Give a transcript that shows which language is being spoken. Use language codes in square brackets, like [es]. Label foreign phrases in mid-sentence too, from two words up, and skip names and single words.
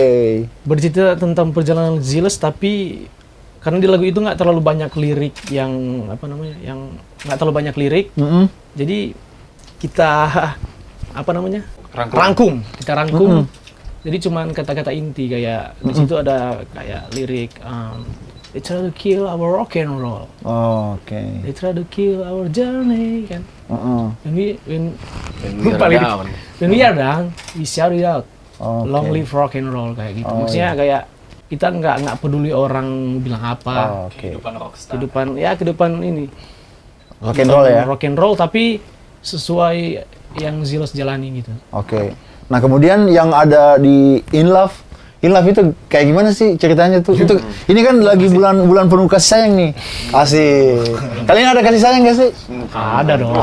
[id] Bercerita tentang perjalanan Ziles, tapi karena di lagu itu nggak terlalu banyak lirik yang apa namanya, yang nggak terlalu banyak lirik, jadi kita apa namanya rangkum. Jadi cuman kata-kata inti kayak di situ ada kayak lirik [en] they try to kill our rock and roll, [id] Oke. [en] they try to kill our journey kan. When we we are down. when we are down, we shout it out. [id] Oke. [en] Long live rock and roll kayak gitu. [id] Oh, Maksudnya kayak kita nggak peduli orang bilang apa. Oke. Kehidupan ini [en] Rock and roll ya? rock and roll [id] tapi sesuai yang Ziles jalani gitu. Oke. Nah kemudian yang ada di In Love itu kayak gimana sih ceritanya tuh? Itu ini kan lagi bulan penuh kasih sayang nih. Asik. Kalian ada kasih sayang gak sih? Ada dong.